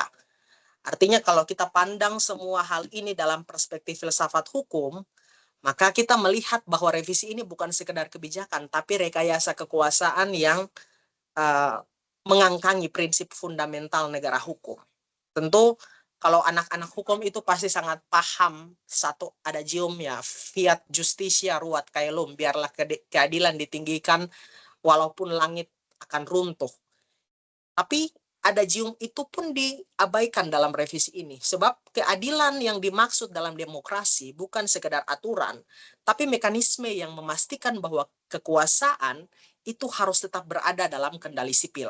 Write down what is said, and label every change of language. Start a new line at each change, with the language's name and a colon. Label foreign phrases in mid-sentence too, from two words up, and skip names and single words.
Indonesian: Artinya kalau kita pandang semua hal ini dalam perspektif filsafat hukum, maka kita melihat bahwa revisi ini bukan sekedar kebijakan, tapi rekayasa kekuasaan yang mengangkangi prinsip fundamental negara hukum. Tentu kalau anak-anak hukum itu pasti sangat paham satu adagiumnya,
Latin: fiat justitia ruat caelum,
Indonesian: biarlah keadilan ditinggikan walaupun langit akan runtuh. Tapi adagium itu pun diabaikan dalam revisi ini, sebab keadilan yang dimaksud dalam demokrasi bukan sekedar aturan, tapi mekanisme yang memastikan bahwa kekuasaan itu harus tetap berada dalam kendali sipil.